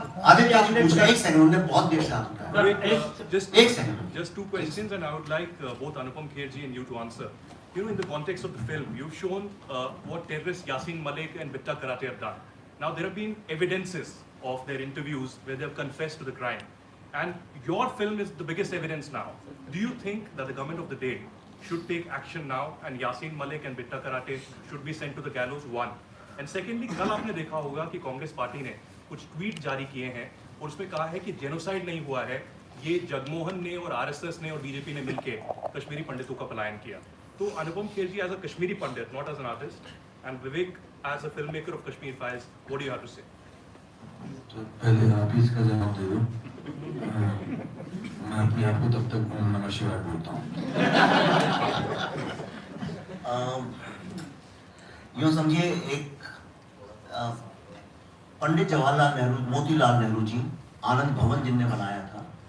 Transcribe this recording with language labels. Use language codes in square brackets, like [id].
[hi] आदित्य जी पूछ रहे, एक सेकंड, उन्होंने बहुत देर से हाथ उठाया, एक second. [en] Just two questions, and I would like both Anupam Kher ji and you to answer. you know, in the context of the film, you've shown what terrorists Yasin Malik and Bitta Karate have done. Now, there have been evidences of their interviews where they have confessed to the crime. And your film is the biggest evidence now. Do you think that the government of the day should take action now and Yasin Malik and Bitta Karate should be sent to the gallows? One. And secondly, [hi] कल आपने देखा होगा कि Congress party ने कुछ tweet जारी किए हैं और उसमें कहा है कि जेनोसाइड नहीं हुआ है, ये जगमोहन ने और आरएसएस ने और बीजेपी ने मिलकर कश्मीरी पंडितों का पलायन किया. तो अनुपम खेर जी, [en] as a Kashmiri Pandit, not as an artist, and Vivek as a filmmaker of Kashmir Files, what do you have to say? [hi] तो पहले आप ही इसका जवाब दे दो. मैं अपने आप को तब तक ओम नमः शिवाय बोलता हूँ. यूँ समझिए, एक पंडित जवाहरलाल नेहरू, मोतीलाल नेहरू जी आनंद भवन जिनने बनाया था.